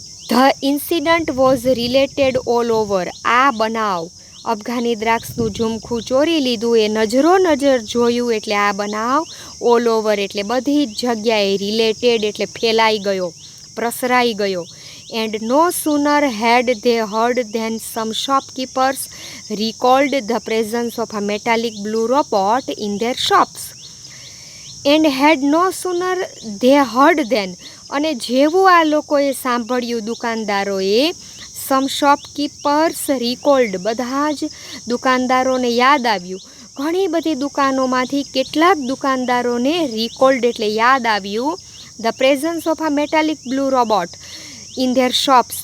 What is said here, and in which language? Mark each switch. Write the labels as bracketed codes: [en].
[en] The incident was related all over. [gu] આ બનાવ, અફઘાની દ્રાક્ષનું ઝુમખું ચોરી લીધું, એ નજરો-નજર જોયું એટલે આ બનાવ ઓલ ઓવર એટલે બધી જ જગ્યાએ, રિલેટેડ એટલે ફેલાઈ ગયો, પ્રસરાઈ ગયો. [en] And no sooner had they heard than some shopkeepers recalled the presence of a metallic blue robot in their shops. And had no sooner they heard then, [gu] અને જેવું આ લોકોએ સાંભળ્યું દુકાનદારોએ, [en] some shopkeepers recalled, [gu] બધા જ દુકાનદારોને યાદ આવ્યું. ઘણી બધી દુકાનોમાંથી કેટલાક દુકાનદારોને રિકોલ્ડ એટલે યાદ આવ્યું [en] The presence of a metallic blue robot in their shops.